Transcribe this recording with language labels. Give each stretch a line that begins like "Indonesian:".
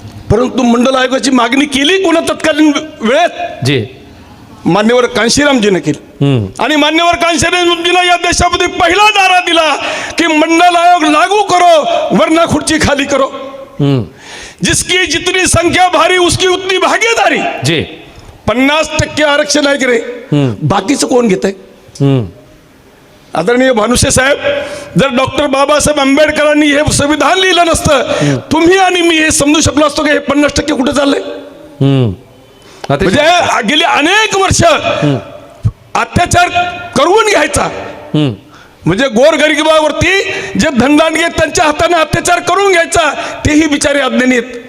Marathi: परंतु मंडल आयोगाची मागणी केली कोणा तत्कालीन वेळेत? जे मान्यवर कांशीरामजीने केली. आणि मान्यवर कांशीरामजीने या देशामध्ये पहिला नारा दिला की
Hindi: मंडल आयोग लागू करो वरना खुर्ची खाली करो. जिसकी जितनी संख्या भारी उसकी उतनी भागीदारी. जे
Marathi: 50% आरक्षण आहे की रे, बाकीचं कोण घेत आहे? आदरणीय भानुसे साहेब, जर डॉक्टर बाबासाहेब आंबेडकरांनी हे संविधान लिहिलं नसतं, तुम्ही आणि मी हे समजू शकलो असतो की हे 50% कुठे चाललंय. म्हणजे गेली अनेक वर्ष अत्याचार करून घ्यायचा, म्हणजे गोरगरिबावरती जे धनदांडगे त्यांच्या हाताने अत्याचार करून घ्यायचा, तेही बिचारे अज्ञानी आहेत.